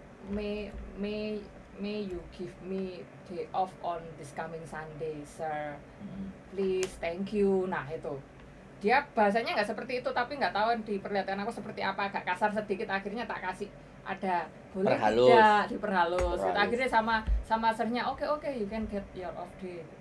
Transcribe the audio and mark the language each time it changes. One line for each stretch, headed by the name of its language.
English: May you give me day off on this coming Sunday, sir? Please, thank you."
Indonesian: Nah itu dia bahasanya nggak seperti itu, tapi nggak tahu diperlihatkan aku seperti apa, agak kasar sedikit. Akhirnya tak kasih ada boleh Perhalus. tidak diperhalus. Gitu. Perhalus. Akhirnya sama sernya oke,
English: you can get your off day.